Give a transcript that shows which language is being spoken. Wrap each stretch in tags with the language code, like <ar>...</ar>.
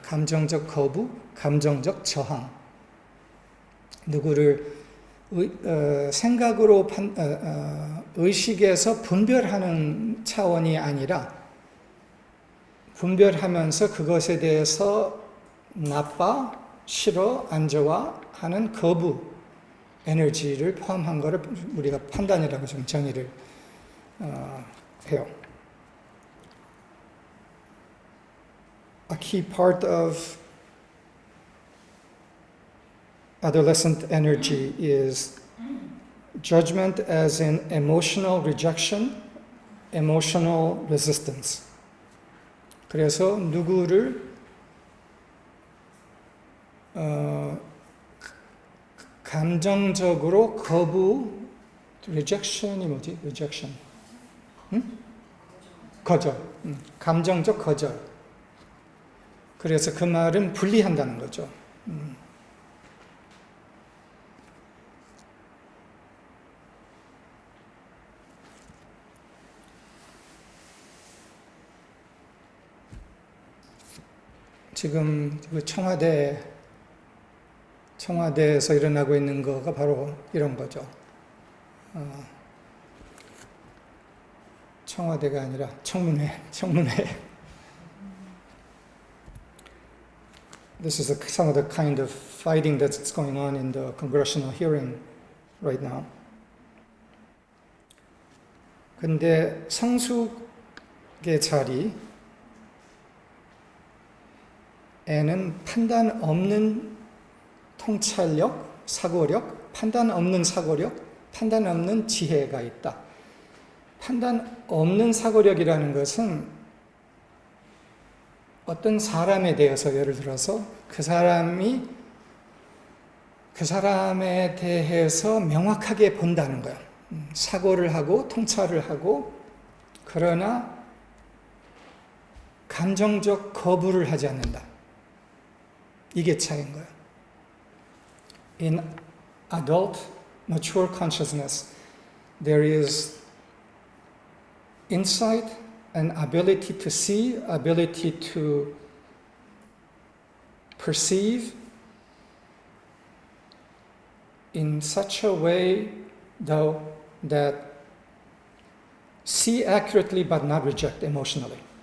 <ko>감정적 거부, 감정적 저항. 누구를 생각으로 의식에서 분별하는 차원이 아니라 분별하면서 그것에 대해서 나빠, 싫어, 안 좋아 하는 거부 에너지를 포함한 것을 우리가 판단이라고 좀 정의를 해요.</ko> <en>A key part of adolescent energy is judgment as in emotional rejection, emotional resistance.</en> <ko>그래서 누구를 감정적으로 거부, rejection이 뭐지?</ko> <en>rejection.</en> <ko>거절. 감정적 거절. 그래서 그 말은 분리한다는 거죠. 지금 그 청와대에서 일어나고 있는 거가 바로 이런 거죠. 청와대가 아니라 청문회.</ko> <en>This is some of the kind of fighting that's going on in the congressional hearing right now.</en> <ko>근데 성숙의 자리에는 판단 없는 통찰력, 사고력, 판단 없는 지혜가 있다. 판단 없는 사고력이라는 것은 어떤 사람에 대해서 예를 들어서 그 사람에 대해서 명확하게 본다는 거예요. 사고를 하고 통찰을 하고 그러나 감정적 거부를 하지 않는다. 이게 차이인 거예요.</ko> <en>In adult, mature consciousness, there is insight and ability to see, ability to perceive in such a way, though, that see accurately but not reject emotionally.</en>